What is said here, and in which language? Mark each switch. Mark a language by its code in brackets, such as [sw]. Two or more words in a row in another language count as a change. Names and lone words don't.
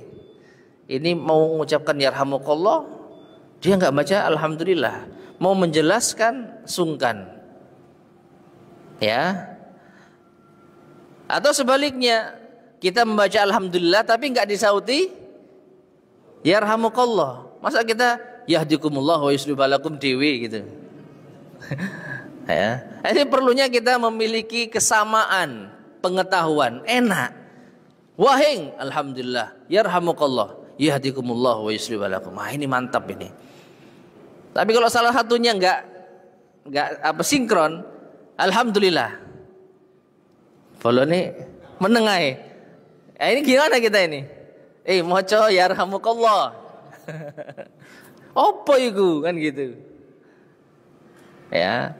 [id] Ini mau mengucapkan yarhamukallah, dia enggak baca alhamdulillah. Mau menjelaskan sungkan. Ya. Atau sebaliknya, kita membaca alhamdulillah tapi enggak disauti yarhamukallah. Masa kita [ar] يهديكم الله ويصلح بالكم [id] dhewe gitu. Ya. Ini perlunya kita memiliki kesamaan pengetahuan, enak. [ar] Wahing, الحمد لله، يرحمك الله، يهديكم الله ويصلح بالكم. [id] Ini mantap ini. Tapi kalau salah satunya enggak sinkron, alhamdulillah. Follow nih menengai. Ini gimana kita ini? Moco yarhamukallah. Apa itu kan gitu. Ya.